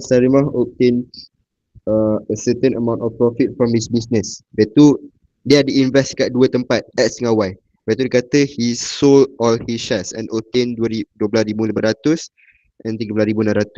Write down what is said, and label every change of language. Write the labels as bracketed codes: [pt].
[en] Sarimah obtain a certain amount of profit from his business. [ms] Lepas tu dia ada invest kat 2 tempat, X dengan Y. Lepas tu dia kata [en] he sold all his shares and obtain 12,500 and 13,600.